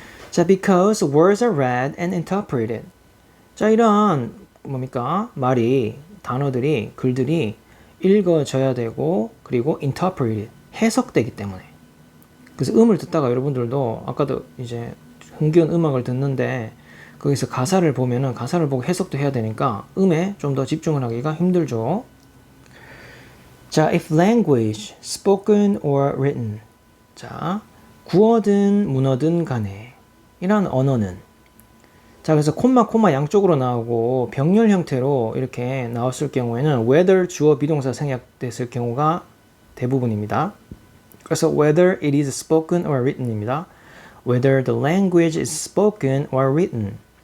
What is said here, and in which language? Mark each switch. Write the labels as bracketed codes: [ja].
[en] 자, because words are read and interpreted. [ko] 자, 이러한 뭡니까? 말이, 단어들이, 글들이 읽어져야 되고 그리고 interpreted, 해석되기 때문에. 그래서 음을 듣다가 여러분들도 아까도 이제 흥겨운 음악을 듣는데 거기서 가사를 보면은 가사를 보고 해석도 해야 되니까 음에 좀 더 집중을 하기가 힘들죠. [en] 자, if language, spoken or written. [ko] 자, 구어든 문어든 간에 이런 언어는. 자, 그래서 콤마 양쪽으로 나오고 병렬 형태로 이렇게 나왔을 경우에는 whether 주어 비동사 생략됐을 경우가 대부분입니다. [en] 그래서 whether it is spoken or written입니다. Whether the language is spoken or written.